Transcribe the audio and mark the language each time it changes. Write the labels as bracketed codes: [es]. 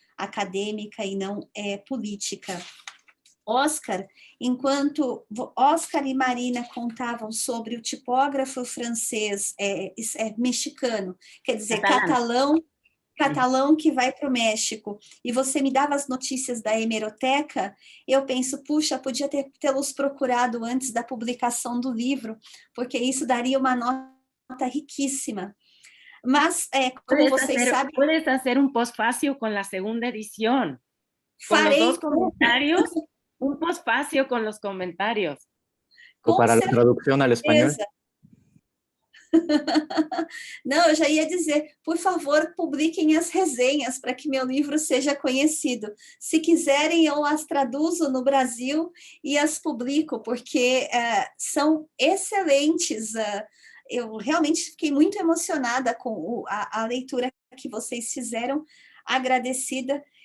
[pt] acadêmica e não política. Oscar, enquanto Oscar e Marina contavam sobre o tipógrafo francês mexicano, quer dizer, catalão que vai para o México, e você me dava as notícias da hemeroteca, eu penso, puxa, podia tê-los procurado antes da publicação do livro, porque isso daria uma nota riquíssima. Mas, como vocês sabem... [es] Puedes hacer un postfacio con la segunda edición. Con [pt] Farei. [es] los 2 comentarios, un postfacio con los comentarios. O para la traducción al español. [pt] Não, eu já ia dizer, por favor, publiquem as resenhas para que meu livro seja conhecido. Se quiserem, eu as traduzo no Brasil e as publico, porque são excelentes. Eu realmente fiquei muito emocionada com a leitura que vocês fizeram, agradecida.